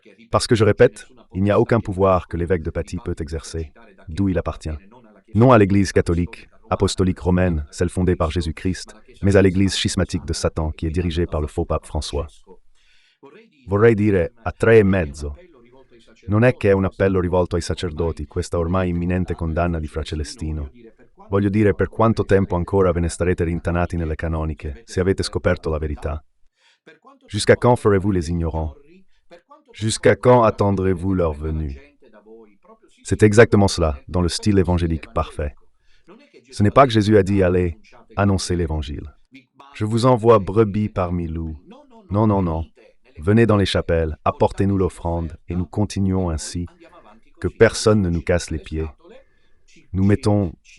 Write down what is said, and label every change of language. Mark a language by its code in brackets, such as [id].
[fr] Parce que je répète, il n'y a aucun pouvoir que l'évêque de Paty peut exercer, d'où il appartient. Non à l'Église catholique, apostolique romaine, celle fondée par Jésus-Christ, mais à l'Église schismatique de Satan qui est dirigée par le faux pape François. [it] Vorrei dire a 3,5. Non è che è un appello rivolto ai sacerdoti, questa ormai imminente condanna di Fra Celestino. Voglio dire, per quanto tempo ancora ve ne starete rintanati nelle canoniche, se avete scoperto la verità? [fr] Jusqu'à quand ferez-vous les ignorants? Jusqu'à quand attendrez-vous leur venue? C'est exactement cela, dans le style évangélique parfait. Ce n'est pas que Jésus a dit « Allez, annoncez l'Évangile ». Je vous envoie brebis parmi loups. Non, non, non. Venez dans les chapelles, apportez-nous l'offrande, et nous continuons ainsi, que personne ne nous casse les pieds. Nous mettons